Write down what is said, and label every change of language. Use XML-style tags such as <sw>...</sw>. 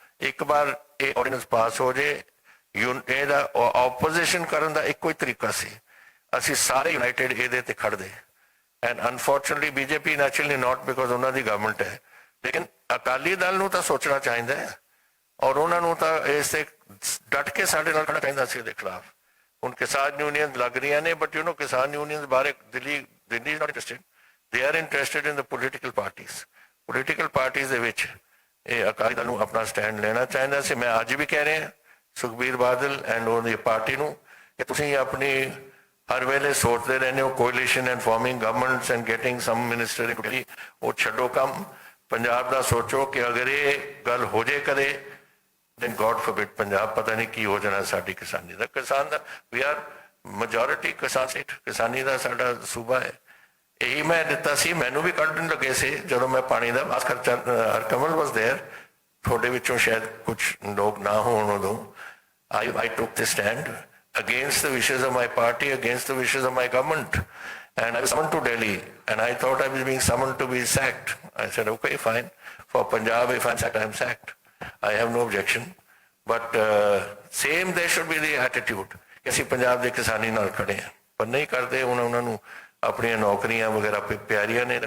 <pa>ਇੱਕ ਵਾਰ ਇਹ ਆਰਡੀਨੈਂਸ ਪਾਸ ਹੋ ਜੇ, ਇਹਦਾ ਆਪੋਜੀਸ਼ਨ ਕਰਨ ਦਾ ਇੱਕੋ ਹੀ ਤਰੀਕਾ ਸੀ, ਅਸੀਂ ਸਾਰੇ ਯੂਨਾਈਟਿਡ ਇਹਦੇ ਤੇ ਖੜਦੇ.</pa> <en>And unfortunately BJP naturally not, because</en> <pa>ਉਹਨਾਂ ਦੀ ਗਵਰਨਮੈਂਟ ਹੈ. ਲੇਕਿਨ ਅਕਾਲੀ ਦਲ ਨੂੰ ਤਾਂ ਸੋਚਣਾ ਚਾਹੀਦਾ ਹੈ ਔਰ ਉਹਨਾਂ ਨੂੰ ਤਾਂ ਇਸ ਤੇ ਡਟ ਕੇ ਸਾਡੇ ਨਾਲ ਖੜਨਾ ਚਾਹੀਦਾ ਸੀ ਇਹਦੇ ਖਿਲਾਫ. ਹੁਣ ਕਿਸਾਨ ਯੂਨੀਅਨ ਲੱਗ ਰਹੀਆਂ ਨੇ, ਬਟ ਕਿਸਾਨ ਯੂਨੀਅਨ ਬਾਰੇ Delhi</pa> <en>is not interested. They are interested in the political parties</en> <pa>ਦੇ ਵਿੱਚ ਇਹ ਅਕਾਲੀ ਦਲ ਨੂੰ ਆਪਣਾ ਸਟੈਂਡ ਲੈਣਾ ਚਾਹੀਦਾ ਸੀ. ਮੈਂ ਅੱਜ ਵੀ ਕਹਿ ਰਿਹਾ ਸੁਖਬੀਰ ਬਾਦਲ ਐਂਡ ਉਹਦੀ ਪਾਰਟੀ ਨੂੰ ਕਿ ਤੁਸੀਂ ਆਪਣੀ ਹਰ ਵੇਲੇ ਸੋਚਦੇ ਰਹਿੰਦੇ ਹੋ ਕੋalition</pa> <en>and forming governments and getting some minister.</en> <pa>ਉਹ ਛੱਡੋ ਕੰਮ, ਪੰਜਾਬ ਦਾ ਸੋਚੋ ਕਿ ਅਗਰ ਇਹ ਗੱਲ ਹੋ ਜੇ ਕਦੇ,</pa> <en>then God forbid,</en> <pa>ਪੰਜਾਬ ਪਤਾ ਨਹੀਂ ਕੀ ਹੋ ਜਾਣਾ ਸਾਡੀ ਕਿਸਾਨੀ ਦਾ. ਕਿਸਾਨ ਦਾ</pa> <en>we are majority</en> <pa>ਕਿਸਾਨ ਸਟੇਟ, ਕਿਸਾਨੀ ਦਾ ਸਾਡਾ ਸੂਬਾ ਹੈ. ਇਹੀ ਮੈਂ ਦਿੱਤਾ ਸੀ, ਮੈਨੂੰ ਵੀ ਕੱਢਣ ਲੱਗੇ ਸੀ ਜਦੋਂ ਮੈਂ ਪਾਣੀ ਦਾ ਬਾਸ ਖਰਚਾ. ਹਰਕਮਲ</pa> <en>was there,</en> <pa>ਤੁਹਾਡੇ ਵਿੱਚੋਂ ਸ਼ਾਇਦ ਕੁਛ ਲੋਕ ਨਾ ਹੋਣ ਉਦੋਂ.</pa> <en>I took this stand against the wishes of my party, against the wishes of my government. And I was summoned to Delhi and I thought I was being summoned to be sacked. I said, okay, fine. For Punjab, if I'm sacked, I'm sacked. I have no objection. But same there should be the attitude.</en> <pa>ਕਿ ਅਸੀਂ ਪੰਜਾਬ ਦੇ ਕਿਸਾਨੀ ਨਾਲ ਖੜੇ ਹਾਂ, ਪਰ ਨਹੀਂ ਕਰਦੇ. ਉਹਨਾਂ ਨੂੰ ਆਪਣੀਆਂ ਨੌਕਰੀਆਂ ਵਗੈਰਾ ਪਿਆਰੀਆਂ ਨੇ.</pa>